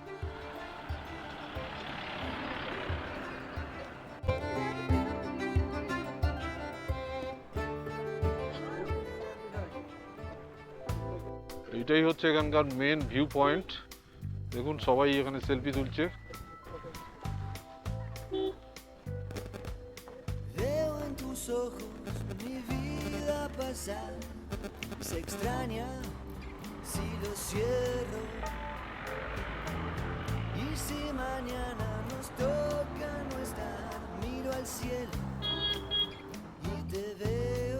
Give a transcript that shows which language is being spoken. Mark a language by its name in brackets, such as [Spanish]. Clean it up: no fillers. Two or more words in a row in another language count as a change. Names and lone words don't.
[Bangla] এটাই হচ্ছে এখানকার [English] main view point. [Bangla] দেখুন সবাই এখানে সেলফি তুলছে। [Spanish] Veo en tus ojos mi vida pasar, se extraña si lo cierro. Y si mañana nos toca no estar, miro al cielo y te veo.